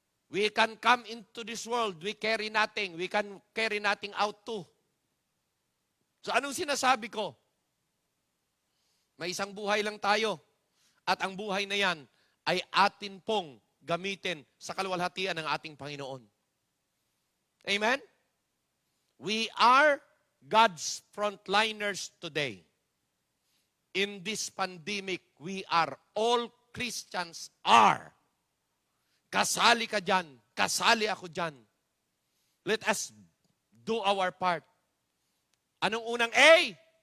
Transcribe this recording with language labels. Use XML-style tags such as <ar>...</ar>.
<en>We can come into this world, we carry nothing. We can carry nothing out too.</en> <tl>So anong sinasabi ko? May isang buhay lang tayo. At ang buhay na yan ay atin pong gamitin sa kaluwalhatian ng ating Panginoon.</tl> <en>Amen? We are God's frontliners today. In this pandemic, we are, all Christians are.</en> <tl>Kasali ka dyan. Kasali ako dyan.</tl> <en>Let us do our part.</en> <tl>Anong unang A?</tl>